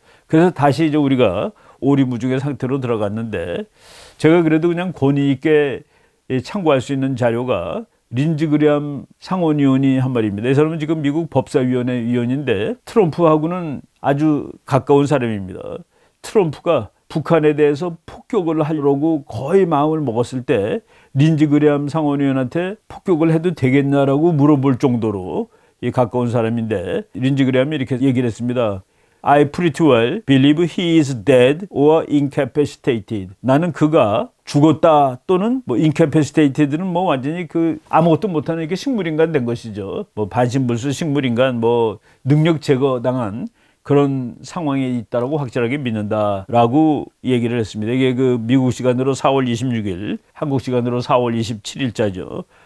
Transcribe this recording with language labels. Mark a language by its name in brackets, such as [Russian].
[Korean] 그래서 다시 이제 우리가 오리무중의 상태로 들어갔는데, 제가 그래도 그냥 권위 있게 참고할 수 있는 자료가 린지 그레함 상원의원이 한 말입니다. 이 사람은 지금 미국 법사위원회 위원인데 트럼프하고는 아주 가까운 사람입니다. 트럼프가 북한에 대해서 폭격을 하려고 거의 마음을 먹었을 때 린지 그레함 상원의원한테 폭격을 해도 되겠냐라고 물어볼 정도로 가까운 사람인데, 린지 그레함이 이렇게 얘기를 했습니다. [English] I pretty well believe he is dead or incapacitated. [Korean] 나는 그가 죽었다 또는 뭐 incapacitated는 뭐 완전히 그 아무것도 못하는 이렇게 식물인간 된 것이죠. 뭐 반신불수 식물인간, 뭐 능력 제거당한 그런 상황에 있다라고 확실하게 믿는다라고 얘기를 했습니다. 이게 그 미국 시간으로 4월 26일, 한국 시간으로 4월 27일자죠.